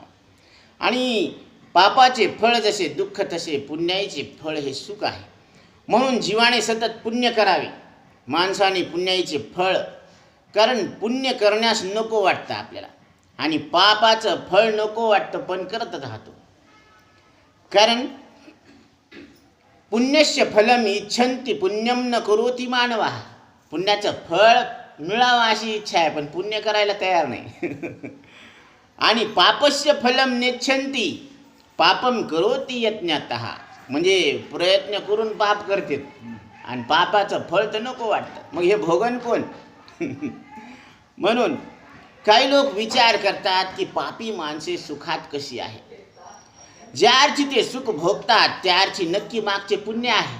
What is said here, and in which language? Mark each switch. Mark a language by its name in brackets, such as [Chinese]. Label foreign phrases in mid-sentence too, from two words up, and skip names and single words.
[Marathi] आणि पापाचे फळ जसे दुःख तसे पुण्याचे फळ हे सुख आहे. म्हणून जीवाने सतत पुण्य करावे, माणसाने पुण्याचे फळ. कारण पुण्य करण्यास नको वाटतं आपल्याला आणि पापाचं फळ नको वाटतं पण करतच राहतो. [Sanskrit] कारण पुण्यस्य फलम इच्छन्ति पुण्यम न करोति मानवा. [Marathi] पुण्याचं फळ मिळावं अशी इच्छा आहे पण पुण्य करायला तयार नाही. [Sanskrit] आणि पापस्य फलम नेच्छन्ति पापम करोति यत्नतः. [Marathi] म्हणजे प्रयत्न करून पाप करतात आणि पापाचं फळ तर नको वाटतं. मग हे भोगन कोण? म्हणून काही लोक विचार करतात की पापी माणसे सुखात कशी आहे. ज्याची ते सुख भोगतात त्याची नक्की मागचे पुण्य आहे.